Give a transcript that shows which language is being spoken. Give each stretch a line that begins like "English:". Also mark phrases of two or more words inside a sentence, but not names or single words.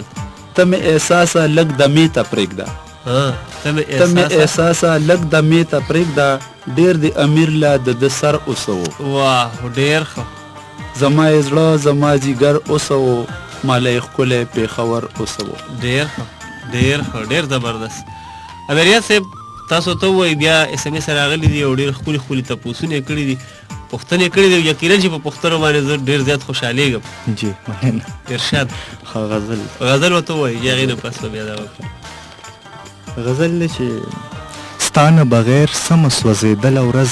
Pashto: ته مې احساسه لږ دمې ته پرېږده. ته مې احساسه لږ دمې ته پرېږده ډېر د امیر له د سر اوسو. واه ډېر ښه. زما یې زړه زما ځیګر اوسو ماله یې ښکلی پېښور اوسو. ډېر ښه ډېر ښه ډېر زبردست. امیریت صاحب تاسو ته ووایي بیا اس ام اس راغلي دي او ډېر ښکلي ښکلي تپوسونه یې کړي دي پوښتنې یې کړي دي یقینا چې په پوښتنو باندې زه ډېر زیات خوشحالېږم. جی مننه. ارشاد. غزل ورته ووایي چې هغې نه پس به بیا دا وکړي. غزل دی چې ستا نه بغیر سمه سوځېدله ورځ